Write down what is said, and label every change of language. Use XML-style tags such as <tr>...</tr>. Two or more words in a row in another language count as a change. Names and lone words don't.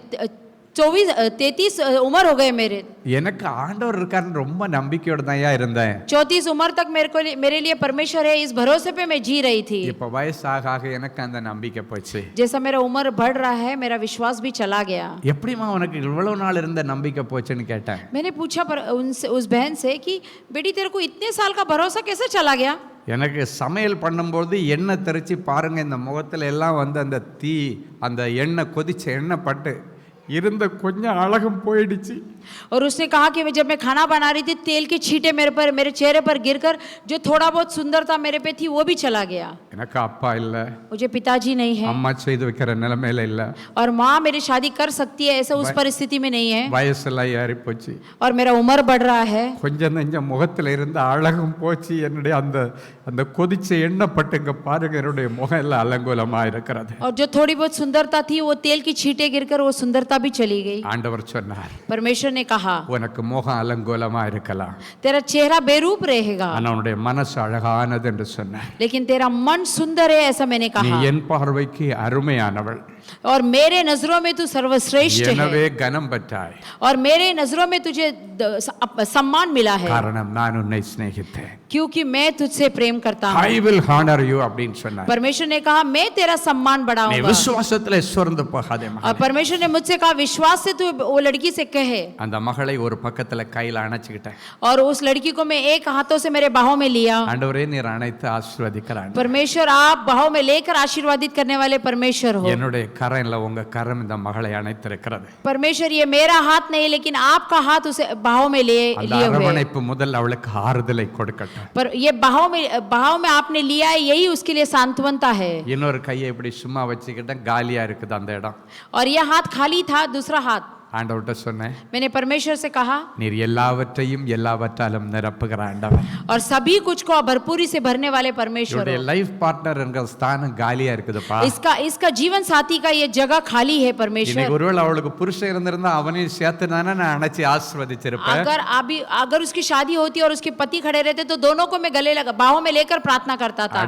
<hi>33 उम्र हो गए मेरे।</hi> <ta>எனக்கு ஆண்டவர் இருக்காருன்னு ரொம்ப நம்பிக்கையோட தான் இருந்தேன்.</ta> <hi>34 उम्र तक मेरे लिए परमेश्वर है इस भरोसे पे मैं जी रही थी।</hi> <ta>இப்ப வயசாக ஆக எனக்கு அந்த நம்பிக்கை போச்சு.</ta> <hi>जैसा मेरा उम्र बढ़ रहा है मेरा विश्वास भी चला गया।</hi> <ta>எப்படிமா உனக்கு இவ்வளவு நாள் இருந்த நம்பிக்கை போச்சுன்னு கேட்டேன்.</ta> <hi>मैंने पूछा उस बहन से कि बेटी तेरे को इतने साल का भरोसा कैसे चला गया?</hi> <ta>எனக்கு சமையல் பண்ணும்போது எண்ணெய் தெரிச்சு பாருங்க, இந்த முகத்துல எல்லாம் வந்து அந்த தீ அந்த எண்ணெய் கொதிச்ச எண்ணெய் பட்டு இருந்த கொஞ்சம் அழகும் போயிடுச்சு.</ta> <hi>और उसने कहा कि जब मैं खाना बना रही थी तेल के छींटे मेरे चेहरे पर गिरकर जो थोड़ा बहुत सुंदरता मेरे पे थी वो भी चला गया.</hi> <ta>எனக்கு அப்பா இல்ல,</ta> <hi>मुझे पिताजी नहीं है</hi> <ta>அம்மா செய்து வைக்கிற நிலைமையில இல்ல,</ta> <hi>और माँ मेरी शादी कर सकती है ऐसा उस परिस्थिति में नहीं है,</hi> <ta>வயசெல்லாம் ஏறி போச்சு,</ta> <hi>और मेरा उम्र बढ़ रहा है.</hi> <ta>கொஞ்சம் நெஞ்ச முகத்துல இருந்த அழகும் போச்சு. என்னுடைய அந்த அந்த கொதிச்ச எண்ணெய் பட்டுங்க பாருங்க, என்னுடைய முகம் எல்லாம் அலங்கோலமா இருக்கிறது.</ta> <hi>और जो थोड़ी बहुत सुंदरता थी वो तेल की छींटे गिरकर वो सुंदरता भी चली गई.</hi> <ta>ஆண்டவர் சொன்னார்,</ta> <hi>परमेश्वर ने कहा</hi> <ta>உனக்கு முகம் அலங்கோலமா இருக்கலாம்,</ta> <hi>तेरा चेहरा बेरूप रहेगा</hi> <ta>ஆனா உன்னுடைய மனசு அழகானது என்று சொன்னார்.</ta> <hi>लेकिन तेरा मन सुंदर है ऐसा मैंने</hi> <ta>நீ</ta> <hi>कहा,</hi> <ta>என் பார்வைக்கு அருமையானவள்,</ta> <hi>और मेरे नजरों में तू सर्वश्रेष्ठ</hi> <ta>எனவே</ta> <hi>है,</hi> <ta>கனம் பெற்றாய்,</ta> <hi>और मेरे नजरों में तुझे सम्मान मिला है</hi> <ta>காரணம் நான் உன்னை சிநேகித்தேன்.</ta> <hi>क्योंकि मैं तुझसे प्रेम करता हूँ.</hi> <en>I will honor you</en> <ta>அப்படின்னு சொன்னார்.</ta> <hi>परमेश्वर ने कहा मैं तेरा सम्मान</hi> <ta>நீ</ta> <hi>बढ़ाऊंगा.</hi> <ta>விசுவாசத்திலே சோர்ந்து போகாதே</ta> <hi>और</hi> <ta>மகளே.</ta> <hi>परमेश्वर ने मुझसे कहा विश्वास से तू वो लड़की से कहे,</hi> <ta>அந்த மகளை ஒரு பக்கத்துல கையில அணைச்சுக்கிட்டேன்.</ta> <hi>और उस लड़की को मैं एक हाथों से मेरे बाहों में लिया.</hi> <ta>ஆண்டவரே நீர் அணைத்து ஆசீர்வதிக்கிறான்.</ta> <hi>परमेश्वर आप बाहों में लेकर आशीर्वादित करने वाले परमेश्वर हो.</hi> <ta>என்னுடைய கரம் இல்ல, உங்க கரம் இந்த மகளை அணைத்திருக்கிறது.</ta> <hi>परमेश्वर ये मेरा हाथ नहीं लेकिन आपका हाथ उसे बाहों में लिए</hi> <ta>அந்த</ta> <hi>हुए.</hi> <ta>அரவணைப்பு முதல் அவளுக்கு ஆறுதலை கொடுக்கட்டும்.</ta> <hi>पर ये बाहों में आपने लिया है यही उसके लिए सांत्वनता है.</hi> <ta>இன்னொரு கையை இப்படி சும்மா வச்சுக்கிட்டேன், காலியா இருக்குது அந்த இடம்.</ta> <hi>और यह हाथ खाली था, दूसरा हाथ</hi> <ta>ஆண்டவர்கிட்ட சொன்னேன்,</ta> <hi>मैंने परमेश्वर से कहा</hi> <ta>நீர் எல்லாவற்றையும் எல்லாவற்றாலும் நிரப்புகிற ஆண்டவர்.</ta> <hi>और सभी कुछ को भरपूरी से भरने वाले परमेश्वर</hi> <ta>என்னுடைய</ta> <hi>हो.</hi> <en>life partner</en> <ta>என்கிற ஸ்தானம் காலியா இருக்குதுப்பா.</ta> <hi>इसका जीवन साथी का ये जगह खाली है परमेश्वर.</hi> <ta>இன்னைக்கு ஒருவேளை அவளுக்கு புருஷன் இருந்திருந்தா அவனையும் சேர்த்து தானே நான் அணைச்சி ஆசீர்வதிச்சிருப்பேன்.</ta> <hi>अगर उसकी शादी होती और उसके पति खड़े रहते तो दोनों को मैं गले लगा बाहों में लेकर प्रार्थना करता था.</hi>